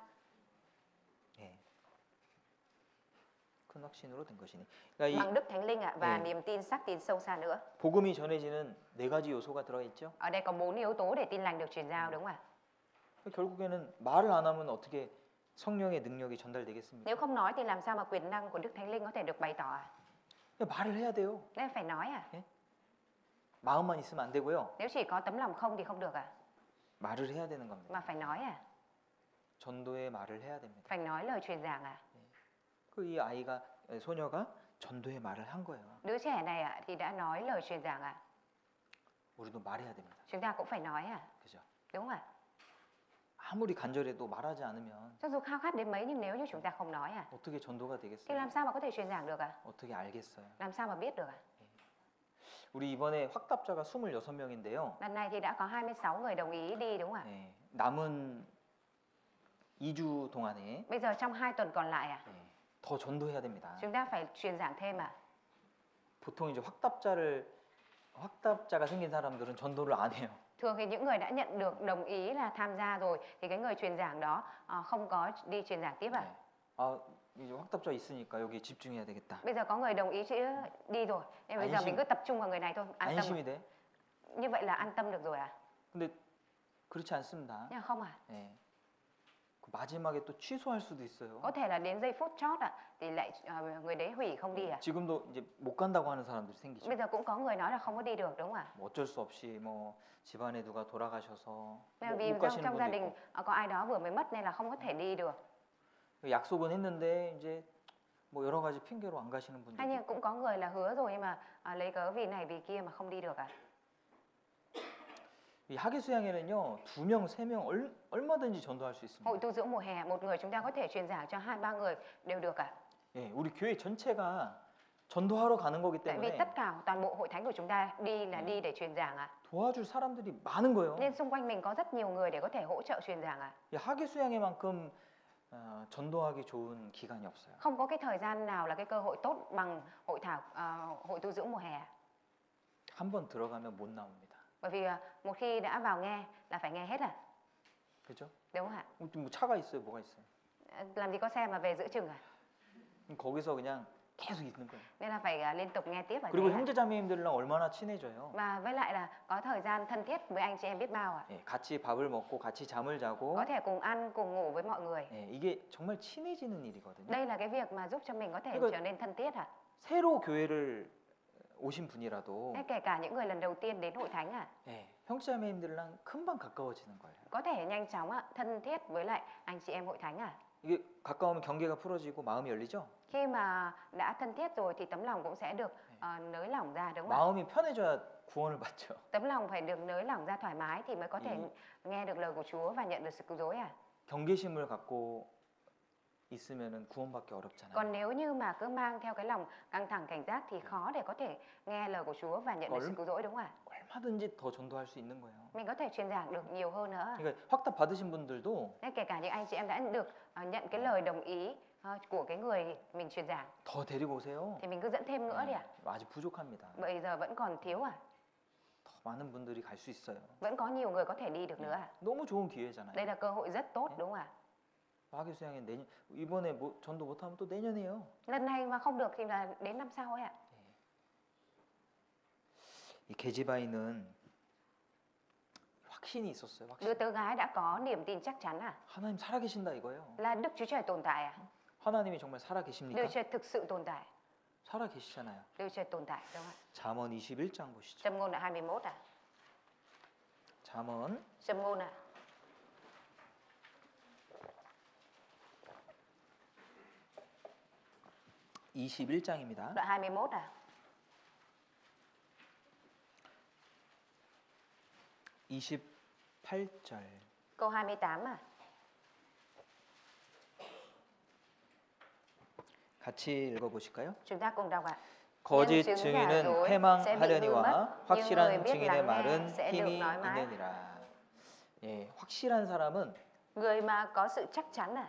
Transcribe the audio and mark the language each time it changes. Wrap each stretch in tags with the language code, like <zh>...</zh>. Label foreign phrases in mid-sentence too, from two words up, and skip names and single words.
<ko>예. 큰 확신으로 된 것이니. 그러니까</ko> <vi>bằng Đức Thánh Linh ạ, và</vi> <ko>네.</ko> <vi>niềm tin xác tín sâu xa nữa.</vi> <ko>이 복음이 전해지는 네 가지 요소가 들어 있죠.</ko> <vi>Ở đây có 4 yếu tố để tin lành được truyền giao đúng không ạ?</vi> <ko>결국에는 말을 안 하면 어떻게 성령의 능력이 전달되겠습니까?</ko> <vi>Nếu không nói thì làm sao mà quyền năng của Đức Thánh Linh có thể được bày tỏ à?</vi> <ko>말을 해야 돼요.</ko> <vi>Nên phải nói à?</vi> <ko>마음만 있으면 안 되고요.</ko> <vi>Nếu chỉ có tấm lòng không thì không được à?</vi> <ko>말을 해야 되는 겁니다.</ko> <vi>Mà phải nói à?</vi> <ko>전도의 말을 해야 됩니다.</ko> <vi>Phải nói lời truyền giảng à?</vi> <ko>그 이 아이가 소녀가 전도의 말을 한 거예요.</ko> <vi>Đứa trẻ này ạ thì đã nói lời truyền giảng à?</vi> <ko>우리도 말해야 됩니다.</ko> <vi>Chúng ta cũng phải nói à?</vi> <ko>그죠?</ko> <vi>Đúng không ạ?</vi> <ko>아무리 간절해도 말하지 않으면</ko> <vi>Cho dù khao khát đến mấy nhưng nếu như chúng ta không nói à,</vi> <ko>어떻게 전도가</ko> <vi>thì</vi> <ko>되겠어요?</ko> <vi>làm sao mà có thể truyền giảng được à?</vi> <ko>어떻게 알겠어요?</ko> <vi>Làm sao mà biết được à?</vi> <ko>우리 이번에 확답자가 26명인데요.</ko> <vi>Lần này thì đã có 26 người đồng ý đi đúng không ạ?</vi> <ko>남은 2주 동안에</ko> <vi>Bây giờ trong 2 tuần còn lại à,</vi> <ko>더 전도해야 됩니다.</ko> <vi>chúng ta phải truyền giảng thêm à?</vi> <ko>보통 이제 확답자가 생긴 사람들은 전도를 안 해요.</ko> <vi>Thường thì những người đã nhận được đồng ý là tham gia rồi thì cái người truyền giảng đó không có đi truyền giảng tiếp à?</vi> <ko>아, 이제 확답자 있으니까 여기 집중해야 되겠다.</ko> <vi>Bây giờ có người đồng ý chứ đi rồi, nên bây giờ</vi> <ko>安心.</ko> <vi>mình cứ tập trung vào người này thôi, an tâm.</vi> <ko>안심이 돼?</ko> <vi>Như vậy là an tâm được rồi à?</vi> <ko>근데 그렇지 않습니다.</ko> <vi>Nhưng mà không à?</vi> <ko>예. 그 마지막에 또 취소할 수도 있어요.</ko> <vi>Có thể là đến giây phút chót ạ thì lại người đấy hủy không đi à?</vi> <ko>지금도 이제 못 간다고 하는 사람들이 생기죠.</ko> <vi>Bây giờ cũng có người nói là không có đi được đúng không ạ?</vi> <ko>뭐 어쩔 수 없이 뭐 집안에 누가 돌아가셔서</ko> <vi>Nên là</vi> <ko>못</ko> <vi>vì</vi> <ko>가시는</ko> <vi>trong gia</vi> <ko>분도</ko> <vi>đình</vi> <ko>있고.</ko> <vi>có ai đó vừa mới mất nên là không có thể đi được.</vi> <ko>약속은 했는데 이제 뭐 여러 가지 핑계로 안 가시는 분도</ko> <vi>Hay nhưng</vi> <ko>있고.</ko> <vi>cũng có người là hứa rồi nhưng mà lấy cớ vì này vì kia mà không đi được à?</vi> <ko>이 학예 수양회는요 2명, 3명 얼마든지 전도할 수 있습니다.</ko> <vi>Hội tu dưỡng mùa hè, một người chúng ta có thể truyền giảng cho 2-3 người đều được à?</vi> <ko>예, 우리 교회 전체가 전도하러 가는 거기</ko> <vi>Tại vì</vi> <ko>때문에</ko> <vi>tất cả toàn bộ hội thánh của chúng ta đi là đi để truyền giảng à?</vi> <ko>도와줄 사람들이 많은 거예요.</ko> <vi>Nên xung quanh mình có rất nhiều người để có thể hỗ trợ truyền giảng à?</vi> <ko>이 학예 수양회만큼 전도하기 좋은 기간이 없어요.</ko> <vi>Không có cái thời gian nào là cái cơ hội tốt bằng hội tu dưỡng mùa hè.</vi> <ko>한 번 들어가면 못 나옵니다.</ko> <vi>Bởi vì một khi đã vào nghe là phải nghe hết à?</vi> <ko>그렇죠?</ko> <vi>Đúng không ạ?</vi> <ko>뭐 차가 있어요, 뭐가 있어요?</ko> <vi>Làm gì có xe mà về giữa chừng à?</vi> <ko>거기서 그냥 계속 있는 거예요.</ko> <vi>Nên là phải liên tục nghe tiếp ở</vi> <ko>그리고</ko> <vi>thế ạ.</vi> <ko>형제자매님들랑 얼마나 친해져요.</ko> <vi>Và với lại là có thời gian thân thiết với anh chị em biết bao ạ.</vi> <ko>예, 같이 밥을 먹고 같이 잠을 자고.</ko> <vi>Có thể cùng ăn, cùng ngủ với mọi người.</vi> <ko>예, 이게 정말 친해지는 일이거든요.</ko> <vi>Đây là cái việc mà giúp cho mình có thể</vi> <ko>이거-</ko> <vi>trở nên thân thiết ạ.</vi> <ko>새로 교회를 오신 분이라도</ko> <vi>Thế kể cả những người lần đầu tiên đến hội thánh ạ,</vi> <ko>예, 형제자매님들랑 금방 가까워지는 거예요.</ko> <vi>có thể nhanh chóng ạ, thân thiết với lại anh chị em hội thánh ạ.</vi> <ko>이게 가까우면 경계가 풀어지고 마음이 열리죠.</ko> <vi>Khi mà đã thân thiết rồi thì tấm lòng cũng sẽ được nới lỏng ra đúng không ạ?</vi> <ko>마음이 편해져야 구원을 받죠.</ko> <vi>Tấm lòng phải được nới lỏng ra thoải mái thì mới có thể nghe được lời của Chúa và nhận được sự cứu rỗi à.</vi> <ko>경계심을 갖고 있으면은 구원받기 어렵잖아요.</ko> <vi>Còn nếu như mà cứ mang theo cái lòng căng thẳng cảnh giác thì khó để có thể nghe lời của Chúa và nhận được sự cứu rỗi đúng không ạ?</vi> <ko>얼마든지 더 전도할 수 있는 거예요.</ko> <vi>Mình có thể truyền giảng được nhiều hơn nữa.</vi> <ko>그러니까 확답 받으신 분들도</ko> <vi>Nên kể cả những anh chị em đã được nhận cái lời đồng ý của cái người mình truyền giảng</vi> <ko>더 데리고 오세요.</ko> <vi>thì mình cứ dẫn thêm nữa đi ạ.</vi> <ko>아직 부족합니다.</ko> <vi>Bây giờ vẫn còn thiếu à?</vi> <ko>더 많은 분들이 갈 수 있어요.</ko> <vi>Vẫn có nhiều người có thể đi được nữa à?</vi> <ko>너무 좋은 기회잖아요.</ko> <vi>Đây là cơ hội rất tốt đúng không ạ?</vi> <ko>학예 수양회 내년 이번에 뭐 전도 못하면 또 내년이에요.</ko> <vi>Lần này mà không được thì là đến năm sau ấy ạ.</vi> <ko>이 게지바이는 확신이 있었어요.</ko> <vi>Đứa</vi> <ko>확신.</ko> <vi>tớ gái đã có niềm tin chắc chắn à?</vi> <ko>하나님 살아계신다 이거예요.</ko> <vi>Là Đức Chúa Trời tồn tại à?</vi> <ko>하나님이 정말</ko> <vi>Đức</vi> <ko>살아계십니까?</ko> <vi>Chúa Trời thực sự tồn tại.</vi> <ko>살아계시잖아요.</ko> <vi>Đức Chúa Trời tồn tại đúng không ạ?</vi> <ko>잠언 21장 보시죠.</ko> <vi>Châm ngôn là 21 à?</vi> <ko>잠언</ko> <vi>Châm ngôn à?</vi> <ko>21장입니다.</ko> <vi>đoạn 21 à?</vi> <ko>28절.</ko> <vi>Câu 28 à?</vi> <ko>같이 읽어 보실까요?</ko> <vi>Chúng ta cùng đọc ạ.</vi> <ko>거짓</ko> <vi>nhân chứng giả</vi> <ko>증인은</ko> <vi>dối sẽ bị hư mất,</vi> <ko>패망하려니와</ko> <vi>nhưng người</vi> <ko>확실한</ko> <vi>biết</vi> <ko>증인의</ko> <vi>lắng nghe</vi> <ko>말은</ko> <vi>sẽ được</vi> <ko>힘이</ko> <vi>nói mãi.</vi> <ko>있느니라. 예, 확실한 사람은</ko> <vi>Người mà có sự chắc chắn à,</vi>